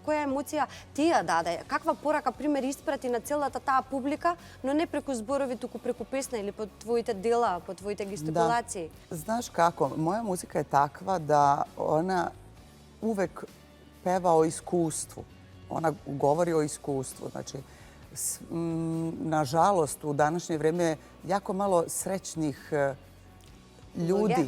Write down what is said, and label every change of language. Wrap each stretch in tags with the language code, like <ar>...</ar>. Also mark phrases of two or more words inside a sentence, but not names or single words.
<mk>Која емоција ти ја даде? Каква порака, пример, испрати на целата таа публика, но не преку зборови, туку преку песна или по твоите дела, по твоите гестикулации?</mk> <sr>Da. Znaš kako, moja muzika je takva da ona uvek peva o iskustvu. Ona govori o iskustvu. Znači, nažalost, u današnje vreme je jako malo srećnih ljudi,</sr>